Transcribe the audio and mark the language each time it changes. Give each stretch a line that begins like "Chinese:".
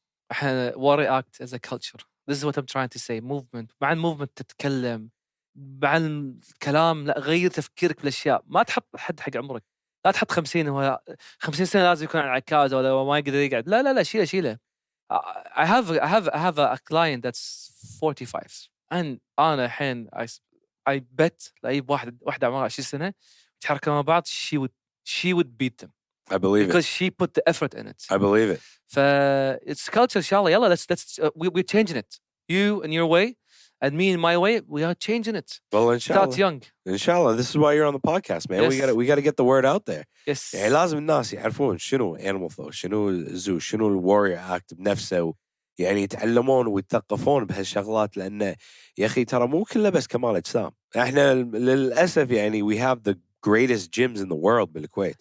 Arabic: احنا
English: warrior act as a culture. This is what I'm trying to say. Movement.
Arabic: مع الموفمنت تتكلم مع الكلام. لا غير تفكيرك بالاشياء. ما تحط حد حق عمرك. لا تحط 50 هو 50 سنه لازم يكون على العكاز ولا ما يقدر يقعد. لا شيله.
English: I have a client that's 45 and
Arabic: انا الحين
English: I bet
Arabic: لاي واحده عمرها 20 سنه يتحركوا مع بعض
English: she would beat them. I believe because it. she put the effort in it. I believe it. It's culture, inshallah. Yalla, we're changing it. You in your way, and me in my way. We are changing it. Well, inshallah. Start young. Inshallah. This is why you're on the podcast, man. Yes. We got to get the word out there. Yes.
Arabic: يعني لازم الناس يعرفون شنو animal flow, شنو الزو, شنو الوريور act بنفسه, يعني يتعلمون ويتثقفون بهالشغلات, لأن يا أخي ترى مو كله بس كمال أجسام. إحنا للأسف يعني
English: we have the greatest gyms in the world
Arabic: بالكويت.